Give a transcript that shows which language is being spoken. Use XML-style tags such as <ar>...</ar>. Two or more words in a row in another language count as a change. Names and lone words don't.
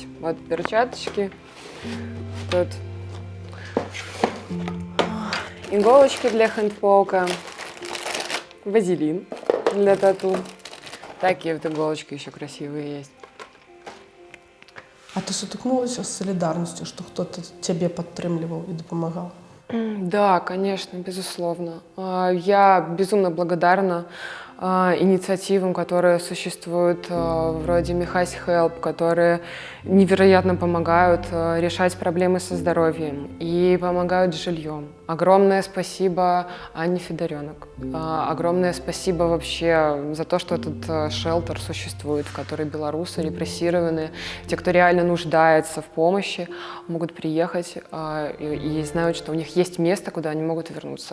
<ru>Вот перчаточки, тут иголочки для хэндпока, вазелин для тату. Такие вот иголочки еще красивые есть.</ru> <be>А ты сутыкнулася з солідарнасцю, што хто-то цябе падтрымліваў і дапамагаў?</be> <ru>Да, конечно, безусловно. Я безумно благодарна инициативам, которые существуют, вроде Михась Help, которые невероятно помогают решать проблемы со здоровьем и помогают с жильем. Огромное спасибо Анне Федоренок. Огромное спасибо вообще за то, что этот шелтер существует, в который белорусы репрессированные, те, кто реально нуждается в помощи, могут приехать и знают, что у них есть место, куда они могут вернуться.</ru>